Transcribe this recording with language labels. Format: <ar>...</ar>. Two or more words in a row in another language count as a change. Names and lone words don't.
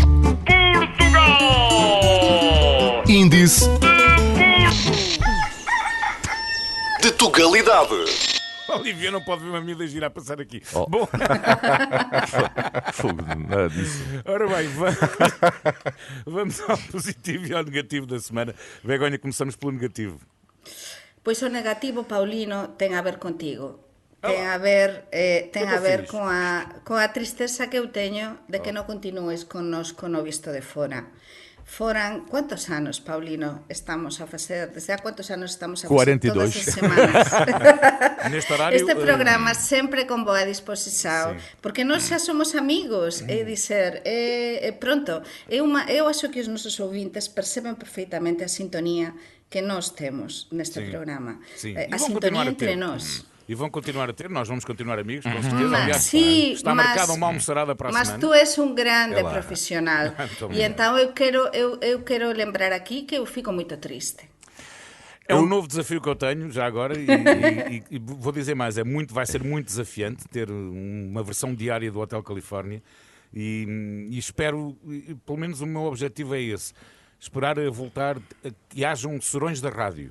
<pt>Portugal! Índice de Tugalidade. Olivia não pode ver uma miúda girar a passar aqui. Oh. Bom, Fogo, nada disso. ora bem, vamos ao positivo e ao negativo da semana. Begonha, começamos pelo negativo. Pois o negativo, Paulino,</pt> <gl>ten a ver contigo. Ten a ver con a tristeza que eu teño de que non continúes connosco no Visto de Fora. Foran, ¿cuántos anos, Paulino, estamos a facer? Desde a cuántos anos estamos a facer 42. todas as semanas? Neste horario... Este programa sempre con boa disposición, Sí. porque nós xa somos amigos, é dizer, pronto, eu acho que os nosos ouvintes perceben perfeitamente a sintonía que nós temos neste programa.</gl> <pt>Sim.</pt> <gl>A sintonía entre nós.</gl> <pt>E vão continuar a ter, nós vamos continuar amigos, com certeza. Mas, Aliás,</pt> <gl>sí,</gl> <pt>está marcada uma almoçarada para a</pt> <gl>mas</gl> <pt>semana.</pt> <gl>tú és un grande profesional.</gl> <pt>Muito E então eu quero lembrar aqui que eu fico muito triste. É um novo desafio que eu tenho, já agora, e vou dizer mais, vai ser muito desafiante ter uma versão diária do Hotel Califórnia e espero, pelo menos o meu objetivo é esse, esperar a voltar, que hajam serões da rádio.</pt>